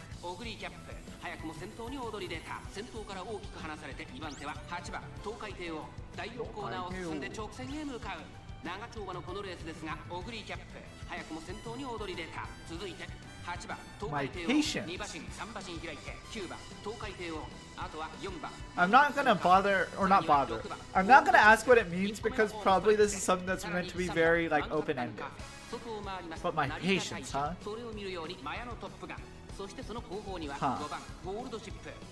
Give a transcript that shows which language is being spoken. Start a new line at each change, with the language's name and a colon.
Japanese: オグリキャップ早くも先頭に躍り出た。先頭から大きく離されて2番手は8番東海帝王。第4コーナーを進んで直線へ向かう。長丁場のこのレースですが、オグリキャップ早くも先頭に躍り出た。続いて8番東海帝王、2馬身3馬身開いて9番東海帝王、あとは4番。
English: I'm not gonna bother, or not bother. I'm not gonna ask what it means because probably this is something that's meant to be very like open-ended. But my patience, huh?
Japanese: それを見るようにマヤのトップが、そしてその後方には5番ゴールドシップ。